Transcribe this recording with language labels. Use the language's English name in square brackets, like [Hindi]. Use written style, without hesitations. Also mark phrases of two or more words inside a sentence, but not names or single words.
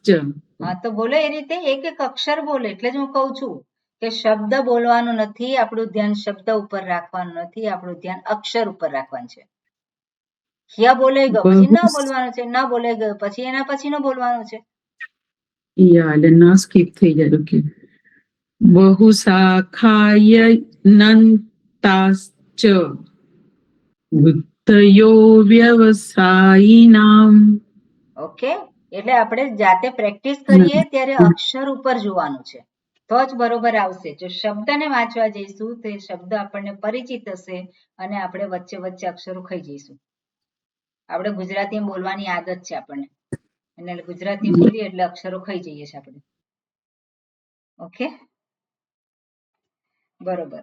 [Gujarati] હા તો બોલો એ રીતે એક એક અક્ષર બોલે એટલે જ હું કહું છું કે શબ્દ બોલવાનું નથી આપણું ધ્યાન શબ્દ ઉપર રાખવાનું નથી આપણું ધ્યાન અક્ષર ઉપર રાખવાનું છે હ્ય બોલાઈ ગયો પછી ન બોલવાનું છે ન બોલાઈ ગયો પછી એના પછી નો બોલવાનું છે એટલે ન સ્કીપ થઈ જાય ઓકે [Sanskrit] बहुशाखायन्ताश्च बुद्धयो व्यवसायिनाम् [Gujarati] ઓકે એટલે આપણે જાતે પ્રેક્ટિસ કરીએ ત્યારે અક્ષર ઉપર જોવાનું છે તો જ બરોબર આવશે જો શબ્દને વાંચવા જઈશું તો એ શબ્દ આપણને પરિચિત હશે અને આપણે વચ્ચે વચ્ચે અક્ષરો ખાઈ જઈશું આપણે ગુજરાતી બોલવાની આદત છે આપણને અને ગુજરાતી બોલીએ એટલે અક્ષરો ખાઈ જઈએ છીએ આપણે ઓકે બરોબર.